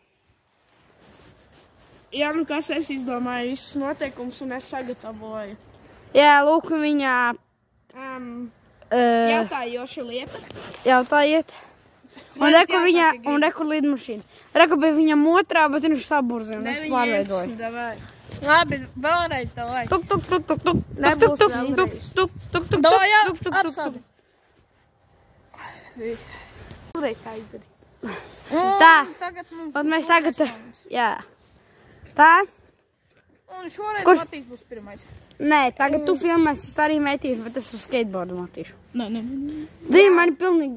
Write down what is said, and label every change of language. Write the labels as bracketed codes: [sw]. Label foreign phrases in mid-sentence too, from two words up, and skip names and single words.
[lv] Jā, nu kas es izdomāju visus noteikumus un es sagatavoju. Jā, lūk, viņa... Jautājoša lieta. Jautājiet. Un reku lidmašīna. Reku bija viņam otrā, bet viņš saburzē un es pārveidoju. Labi, vēlreiz davai. Tuk, tuk, tuk, tuk, tuk. Nebūs Tuk, tuk, vēlreiz. tuk, tuk, tuk, tuk, Davai, jā, tuk, tuk, tuk, tuk. apsādi. Vēlreiz tā izdarī. Tā. Tagad mums Un mēs tagad... Jā. Tā. Un šoreiz Matīs būs pirmais. Nē, tagad tu filmēsi, es arī metīšu, bet es ar skateboardu matīšu. Nē. Zini, mani pilnīgi...